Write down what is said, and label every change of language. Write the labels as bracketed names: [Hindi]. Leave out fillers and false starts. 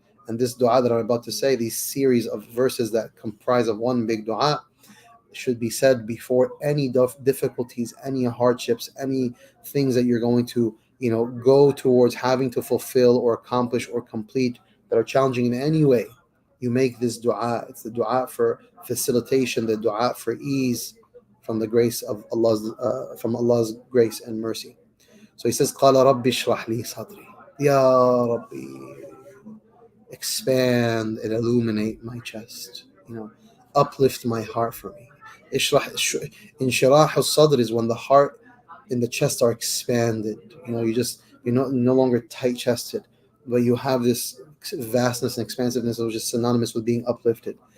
[English] And this dua that I'm about to say, these series of verses that comprise of one big dua, should be said before any difficulties, any hardships, any things that you're going to, go towards having to fulfill or accomplish or complete that are challenging in any way. You make this dua. It's the dua for facilitation, the dua for ease from the grace of Allah's grace and mercy. So he says, [Arabic] قال ربي اشرح لي صدري. [English] Ya Rabbi, expand and illuminate my chest. Uplift my heart for me. Inshirah al-sadr is when the heart and the chest are expanded. You're no longer tight-chested, but you have this vastness and expansiveness which is synonymous with being uplifted.